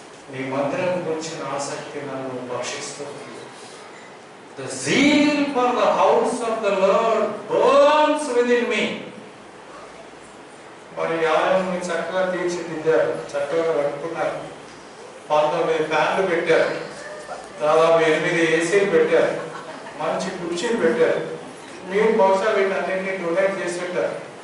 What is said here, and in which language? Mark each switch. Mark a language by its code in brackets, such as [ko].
[te] నీ మందిరం గూర్చిన ఆసక్తి నన్ను భక్షిస్తుంది. [en] The zeal for the house of the Lord burns within me. [te] మరి ఆలయాన్ని చక్కగా తీర్చిదిద్దారు, చక్కగా కట్టుకున్నారు. 19 ఫ్యాన్లు పెట్టారు, దాదాపు 8 ఏసీలు పెట్టారు, మంచి కుర్చీలు పెట్టారు. మీరు బహుశా వీటన్నింటినీ డొనేట్ చేసి పెట్టారు.